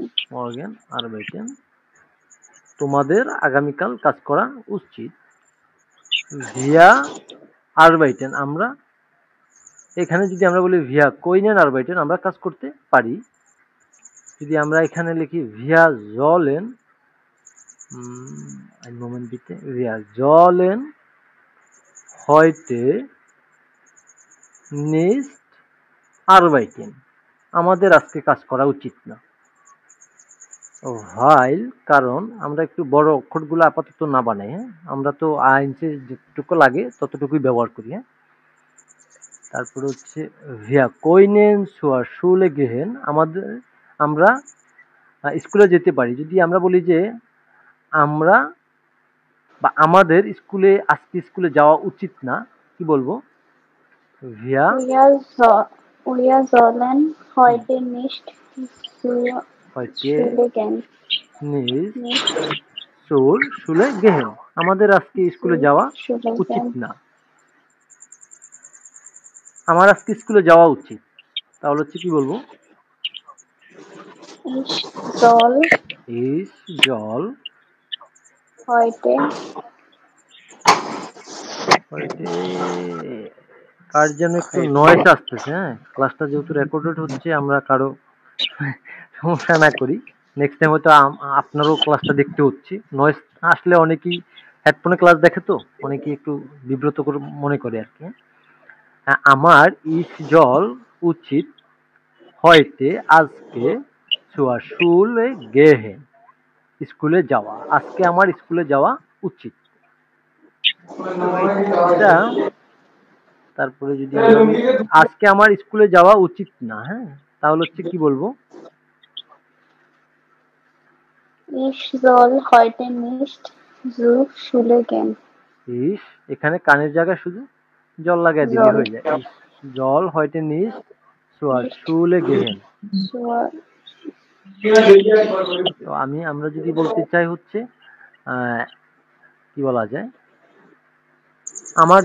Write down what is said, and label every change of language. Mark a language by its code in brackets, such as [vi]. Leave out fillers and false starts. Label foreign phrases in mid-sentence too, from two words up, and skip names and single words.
[de] morgen arbeiten [bn] তোমাদের আগামীকাল কাজ করা উচিত। [de] wir arbeiten [bn] আমরা এখানে যদি আমরা বলি [de] wir können arbeiten [bn] আমরা কাজ করতে পারি। যদি আমরা এখানে লিখি [de] wir sollen ein Moment bitte, wir sollen heute nicht arbeiten, [bn] আমাদের আজকে কাজ করা উচিত না। while কারণ আমরা একটু বড় অক্ষরগুলো আপাতত না বানাই। হ্যাঁ, আমরা তো আইনসে যেটুকু লাগে ততটুকুই ব্যবহার করি। হ্যাঁ, তারপরে হচ্ছে [de] wir können zur Schule gehen, [bn] আমরা স্কুলে যেতে পারি। যদি আমরা বলি যে আমরা বা আমাদের স্কুলে আজকে স্কুলে যাওয়া উচিত না, কি বলবো? [de] wir Wir sollen heute nicht zur heute Schule gehen. nicht Nicht zur Schule gehen, [bn] আমাদের আজকে স্কুলে [de] zur [bn] যাওয়া [de] Schule [bn] উচিত [de] gehen. [bn] না। আমার আজকে স্কুলে যাওয়া উচিত, তাহলে হচ্ছে কি বলবো? [de] Ich soll ich soll heute [bn] heute কার যেন একটু নয়েজ আসতেছে। হ্যাঁ, ক্লাসটা যেহেতু রেকর্ডেড হচ্ছে, আমরা কারো সমস্যা না করি। [en] next time [bn] হয়তো আপনারও ক্লাসটা দেখতে হচ্ছে। নয়েজ আসলে অনেকেই হেডফোনে ক্লাস দেখে, তো অনেকেই একটু বিব্রত করে মনে করে আর কি। আমার [de] Ich soll [bn] উচিত [de] heute heute Schule gehe, [bn] স্কুলে যাওয়া। আজকে আমার স্কুলে যাওয়া উচিত। এটা তারপরে যদি আমরা আজকে আমার স্কুলে যাওয়া উচিত না, হ্যাঁ, তাহলে হচ্ছে কি বলবো? [de] Ich soll heute nicht zur Schule gehen. [bn] ইস এখানে কানের জায়গায় শুধু জল লাগাই দিলে [de] Soll [bn] হয়ে যায়। [de] soll heute nicht nicht Schule gehen, zur [bn] তো আমরা যদি বলতে চাই হচ্ছে আহ, কি বলা যায়, আমার